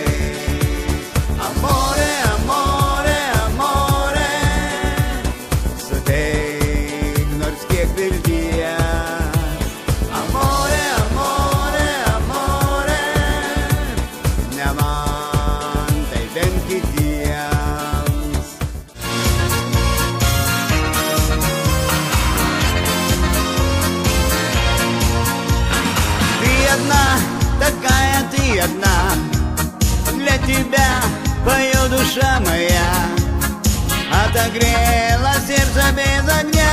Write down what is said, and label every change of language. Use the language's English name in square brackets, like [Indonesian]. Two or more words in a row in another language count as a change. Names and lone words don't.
[Italian] Amore, amore, amore, [Lithuanian] suteik nors kiek vilties. [Italian] Amore, amore, amore, [Lithuanian] ne man, tai bent kitiems. [Russian] Ты одна, такая ты одна, для тебя пою, душа моя, отогрела сердце без огня.